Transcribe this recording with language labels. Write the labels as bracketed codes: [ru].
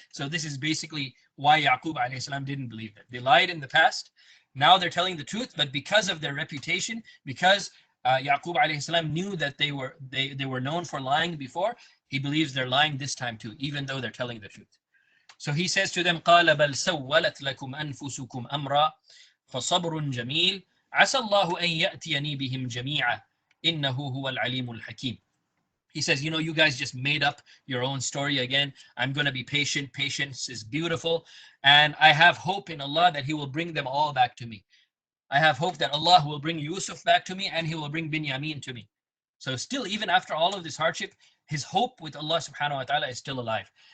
[en] So this is basically why Yaqub alayhi salam didn't believe them. They lied in the past. Now they're telling the truth, but because of their reputation, because Yaqub alayhi salam knew that they were known for lying before, he believes they're lying this time too, even though they're telling the truth. So he says to them, [ar] قَالَ بَلْ سَوَّلَتْ لَكُمْ أَنفُسُكُمْ أَمْرًا فَصَبْرٌ جَمِيلٌ عَسَى اللَّهُ أَن يَأْتِيَنِي بِهِمْ جَمِيعًا إِنَّهُ هُوَ الْعَلِيمُ الْحَكِيمُ. [en] He says, you guys just made up your own story again. I'm going to be patient. Patience is beautiful. And I have hope in Allah that He will bring them all back to me. I have hope that Allah will bring Yusuf back to me and He will bring Binyamin to me. So still, even after all of this hardship, his hope with Allah subhanahu wa ta'ala is still alive.